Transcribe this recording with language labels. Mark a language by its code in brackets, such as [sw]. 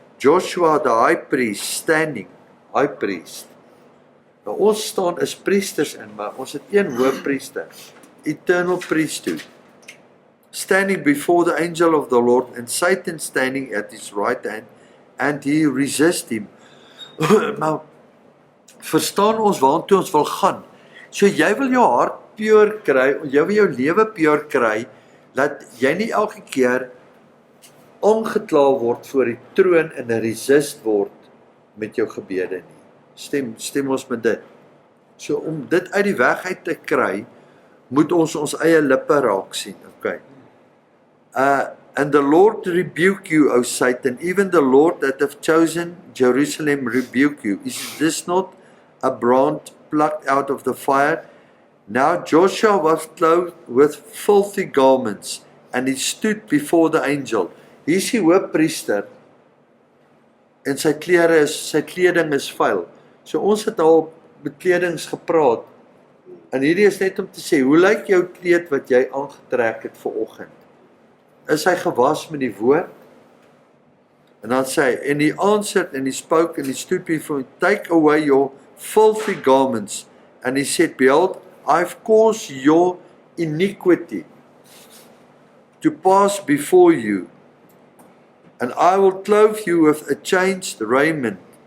[en] Joshua the high priest standing, high priest. [af] Nou ons staan as priesters in, maar ons het een hoëpriester, [en] eternal priesthood. Standing before the angel of the Lord, and Satan standing at his right hand, and he resist him. [af] Maar verstaan ons waartoe ons wil gaan? So jy wil jou hart pure kry, jy wil jou lewe pure kry, dat jy nie elke keer aangekla word voor die troon en resist word met jou gebede nie. Stem ons met dit. So om dit uit die weg uit te kry, moet ons eie lippe raak sien, okay? [en] And the Lord rebuke you, O Satan, even the Lord that have chosen Jerusalem rebuke you. Is this not a brand plucked out of the fire? Now Joshua was clothed with filthy garments, and he stood before the angel. [af] Hier is die hoofpriester, en sy kleding is vuil. So ons het al met kledings gepraat, en hierdie is net om te sê, hoe lyk jou kleed wat jy aangetrek het vir oggend? Is hy gewas met die woord? En dan sê hy, [en] and he answered, and he spoke, and he stood before him, take away your filthy garments, and he said, behold, I've caused your iniquity to pass before you, and I will clothe you with a changed raiment.